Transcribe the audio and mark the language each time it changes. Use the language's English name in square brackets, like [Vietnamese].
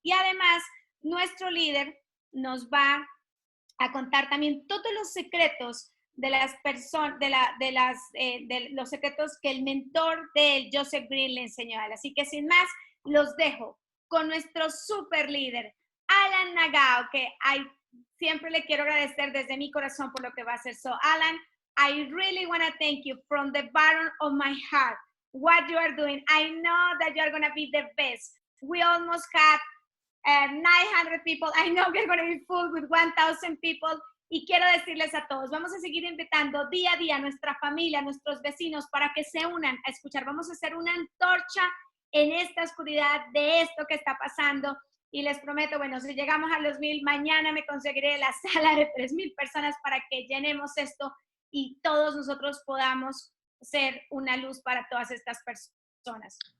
[Spanish] Y además, nuestro líder nos va a contar también todos los secretos de las personas, de los secretos que el mentor de él, Joseph Green, le enseñó a él. Así que sin más, los dejo con nuestro super líder, Alan Nagao, que siempre le quiero agradecer desde mi corazón por lo que va a hacer. [English] So, Alan, I really want to thank you from the bottom of my heart. What you are doing, I know that you are going to be the best. We almost had 900 people. I know we're going to be full with 1,000 people. [Spanish] Y quiero decirles a todos, vamos a seguir invitando día a día a nuestra familia, a nuestros vecinos, para que se unan a escuchar. Vamos a hacer una antorcha en esta oscuridad de esto que está pasando. Y les prometo, bueno, si llegamos a los 1,000, mañana me conseguiré la sala de 3,000 personas para que llenemos esto y todos nosotros podamos ser una luz para todas estas personas.